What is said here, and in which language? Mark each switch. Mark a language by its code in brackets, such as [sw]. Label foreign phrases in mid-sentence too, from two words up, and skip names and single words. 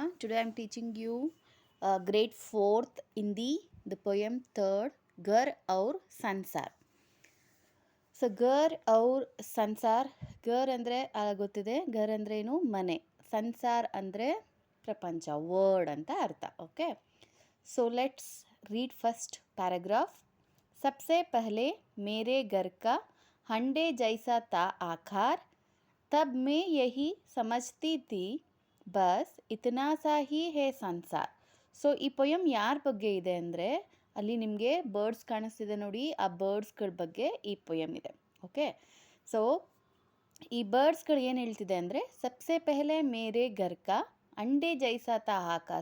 [en] Today I am teaching you grade 4th Hindi, the poem 3rd, Ghar Aur Sansar. So Ghar Aur Sansar, [kn] ಘರ್ ಅಂದರೆ ಗೊತ್ತಿದೆ. ಘರ್ ಅಂದರೆ ಏನು? ಮನೆ. ಸಂಸಾರ್ ಅಂದರೆ ಪ್ರಪಂಚ, ವರ್ಡ್ ಅಂತ ಅರ್ಥ. [en] okay, so let's read first paragraph. [hi] सबसे पहले मेरे घर का हंडे जैसा था आकार, तब मैं यही समझती थी बस इतना सा ही है ಸಂಸಾರ್. [kn] ಸೊ ಈ ಪೊಯಮ್ ಯಾರ ಬಗ್ಗೆ ಇದೆ ಅಂದರೆ, ಅಲ್ಲಿ ನಿಮಗೆ ಬರ್ಡ್ಸ್ ಕಾಣಿಸ್ತಿದೆ ನೋಡಿ, ಆ ಬರ್ಡ್ಸ್ಗಳ ಬಗ್ಗೆ ಈ ಪೊಯಮ್ ಇದೆ. ಓಕೆ, ಸೊ ಈ ಬರ್ಡ್ಸ್ಗಳು ಏನು ಹೇಳ್ತಿದೆ ಅಂದರೆ, [hi] सबसे पहले मेरे घर का अंडे जैसा था आकार.